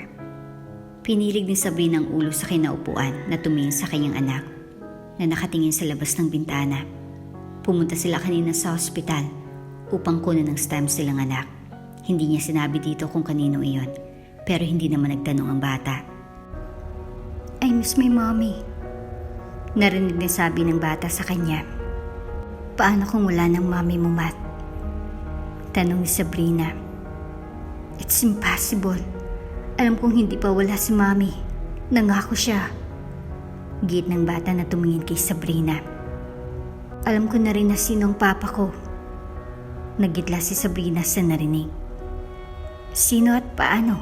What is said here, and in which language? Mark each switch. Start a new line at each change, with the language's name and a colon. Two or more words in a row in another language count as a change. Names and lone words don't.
Filipino: Pinilig ni Sabrina ang ulo sa kinaupuan na tumingin sa kanyang anak na nakatingin sa labas ng bintana. Pumunta sila kanina sa ospital upang kunin ng stem cell ang anak. Hindi niya sinabi dito kung kanino iyon, pero hindi naman nagtanong ang bata.
English: I miss my mommy.
Filipino: Narinig na sabi ng bata sa kanya. Paano kung wala ng mommy mo, Matt? Tanong ni Sabrina.
English: It's impossible.
Filipino: Alam kong hindi pa wala si mommy. Nangako siya. Git ng bata na tumingin kay Sabrina. Alam ko na rin na sino ang papa ko. Nagitla si Sabrina sa narinig. Sino at paano?